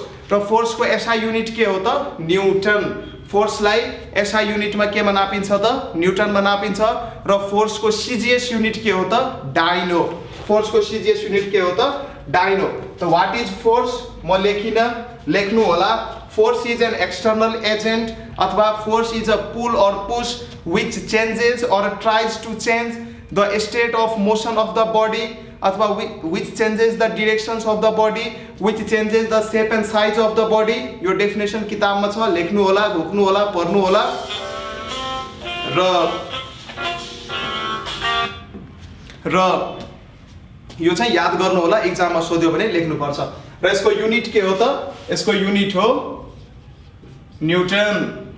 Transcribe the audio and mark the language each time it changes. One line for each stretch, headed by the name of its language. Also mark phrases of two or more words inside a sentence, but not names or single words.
Nepali: र फोर्सको
English: SI unit
Nepali: के हो त न्युटन। फोर्सलाई एसआई युनिटमा केमा नापिन्छ त न्युटनमा नापिन्छ। र फोर्सको
English: CGS unit
Nepali: के हो त डाइनो। फोर्सको
English: CGS unit
Nepali: के हो त डाइनो।
English: त what is force
Nepali: म लेखिन, लेख्नु होला
English: force is an external agent अथवा force is a pull or push which changes or tries to change the state of motion of the body अथवा which changes the directions of the body, which changes the shape and size of the body।
Nepali: यो डेफिनेसन किताबमा छ, लेख्नु होला, घोक्नु होला, पढ्नु होला। र यो चाहिँ याद गर्नु होला, एक्जाममा सोध्यो भने लेख्नुपर्छ। र यसको युनिट के हो त, यसको युनिट हो न्युटन।